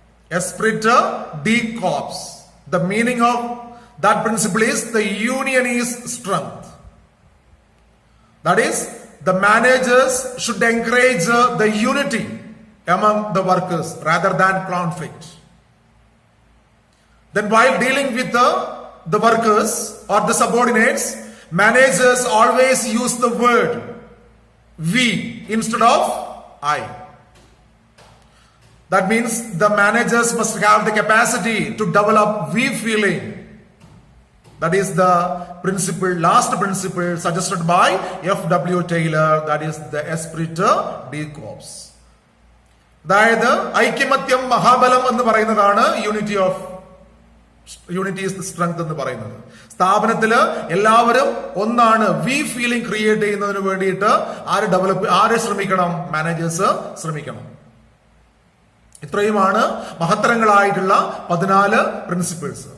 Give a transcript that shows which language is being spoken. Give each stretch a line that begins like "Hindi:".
English: Esprit de corps. The meaning of that principle is the union is strength. That is the managers should encourage the unity among the workers rather than conflict. Then while dealing with the workers or the subordinates, managers always use the word we instead of I. That means the managers must have the capacity to develop we feeling. That is the principle, last principle suggested by F.W. Taylor, that is the esprit de corps.
Malayalam: അതായത് ഐക്യമത്യം മഹാബലം എന്ന് പറയുന്നതാണ്
English: unity is the strength
Malayalam: എന്ന് പറയുന്നത്. സ്ഥാപനത്തില് എല്ലാവരും ഒന്നാണ്. V feeling create ചെയ്യുന്നതിന് വേണ്ടിയിട്ട് ആര് ശ്രമിക്കണം? മാനേജേഴ്സ് ശ്രമിക്കണം. ഇത്രയുമാണ് മഹത്തരങ്ങളായിട്ടുള്ള 14 പ്രിൻസിപ്പിൾസ്.